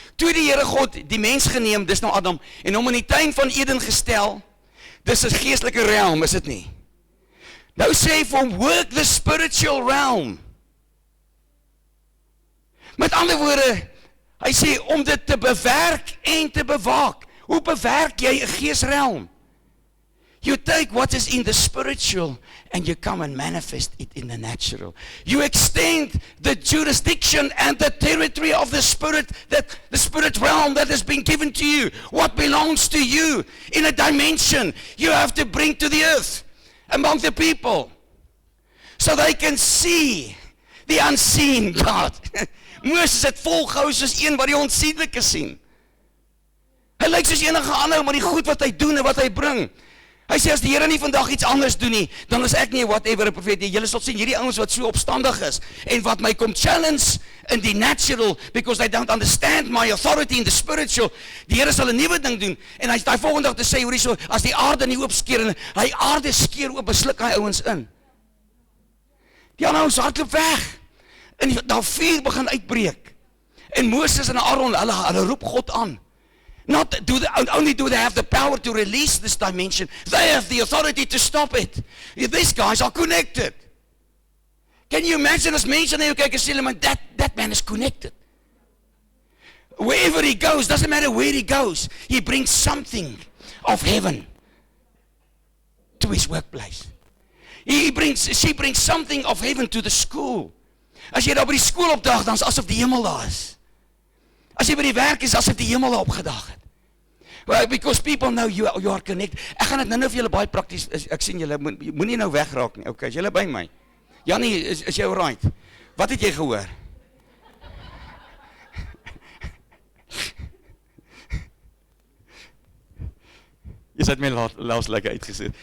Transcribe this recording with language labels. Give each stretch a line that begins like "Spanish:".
Afrikaans: Toe die Here God die mens geneem, dis nou Adam, en hom in die tuin van Eden gestel, dis 'n geestelike realm, is dit nie? Nou sê hy vir hom,
English: work the spiritual realm.
Afrikaans: Met ander woorde, hy sê om dit te bewerk en te bewaak. Hoe bewerk jy 'n geesrealm?
English: You take what is in the spiritual and you come and manifest it in the natural. You extend the jurisdiction and the territory of the spirit realm that has been given to you. What belongs to you in a dimension you have to bring to the earth among the people so they can see the unseen God.
Afrikaans: Moses het volgehou soos een wat die onsienlike sien. Hy lyk soos enige ander, maar die goed wat hy doen en wat hy bring. Hy sê as die Here nie vandag iets anders doen nie, dan is ek nie whatever 'n profeet nie. Julle sal sien hierdie ouens wat so opstandig is en wat my kom challenge in die natural
English: because they don't understand my authority in the spiritual.
Afrikaans: Die Here sal 'n nuwe ding doen en hy's daai volgende dag te sê hoorie so as die aarde nie oop skeer en hy aarde skeer oop, besluk hy ouens in. Die ander ouens hardloop weg. En daar vuur begin uitbreek. En Moses en Aaron, hulle roep God aan.
English: Only do they have the power to release this dimension, they have the authority to stop it. These guys are connected. Can you imagine
Afrikaans: as mense na jou kyk en sê hulle,
English: that man is connected. Wherever he goes, doesn't matter where he goes, he brings something of heaven to his workplace. She brings something of heaven to the school.
Afrikaans: As jy daar by die skool opdag, dan is asof die hemel daar is. As jy by die werk is, asof die hemel opgedag het.
English: Well, because people know you are connected.
Afrikaans: Ek gaan dit nou vir julle baie prakties, ek sien julle, moenie nou wegraak nie. Okay, is julle by my? Jannie, is jy alright? Wat het jy gehoor? Jy het my laas lekker uitgesit.